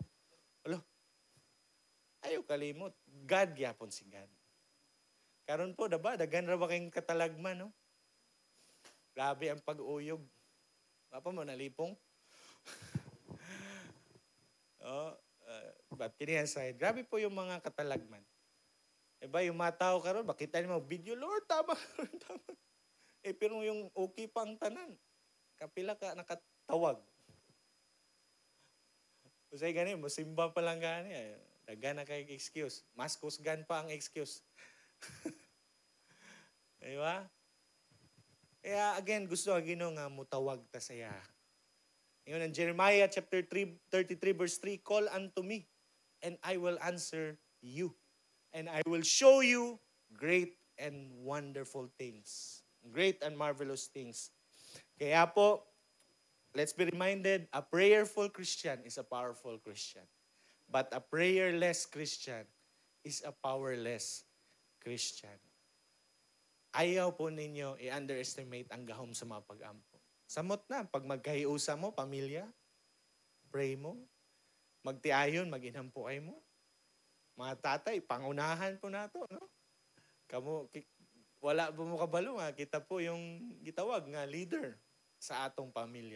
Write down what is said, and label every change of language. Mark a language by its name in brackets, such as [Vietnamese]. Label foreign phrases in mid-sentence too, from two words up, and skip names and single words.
[Cebuano] Alo, ayaw kalimot. God gyapon si God. Karon po, dagan ra ba kayong katalagman, no? Grabe ang pag-uyog. Papa mo, nalipong? But kini aside, grabe po yung mga katalagman. Diba, yung mga tao karon, bakita niyo video, Lord, tama, tama. Pero yung okay pang tanan, kapila ka nakatawag. Usay gani, musimba pa lang gani. Dagan na kay excuse. Mas kusgan pa ang excuse. Diba? Kaya again, gusto ang Ginoo nga mutawag ta saya. [Filipino] Yun ang [English] Jeremiah chapter 33 verse 3, call unto me, and I will answer you. And I will show you great and wonderful things. Great and marvelous things. [Cebuano] Kaya po, [English] let's be reminded, a prayerful Christian is a powerful Christian. But a prayerless Christian is a powerless Christian. [Cebuano] Ayaw po ninyo i-underestimate ang gahom sa mga pag-ampo. Samot na, pag magkahiusa mo, pamilya, pray mo. Magtiayon, mag-inampuay mo. Mga tatay, pangunahan po nato, no? Wala po mo kabalo nga, kita po yung gitawag nga leader sa atong pamilya.